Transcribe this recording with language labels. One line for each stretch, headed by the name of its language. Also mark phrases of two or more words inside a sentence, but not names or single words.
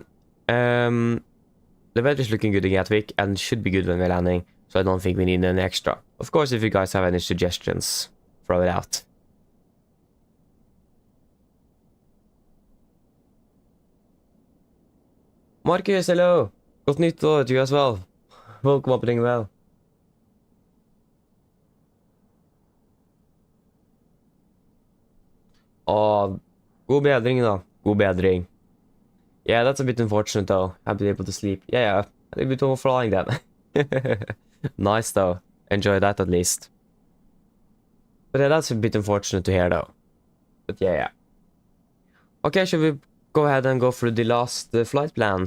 English: The weather is looking good in Gatwick and should be good when we're landing, so I don't think we need any extra. Of course, if you guys have any suggestions, throw it out. Marcus, hello!
Norwegian: Godt nyttår
English: to you as well. Welcome up doing well.
Norwegian: God bedring da. God bedring.
English: Yeah, that's a bit unfortunate though. I haven't been able to sleep. Yeah, a bit overflying then. Nice though. Enjoy that at least. But yeah, that's a bit unfortunate to hear though. But yeah. Okay, should we go ahead and go through the last flight plans?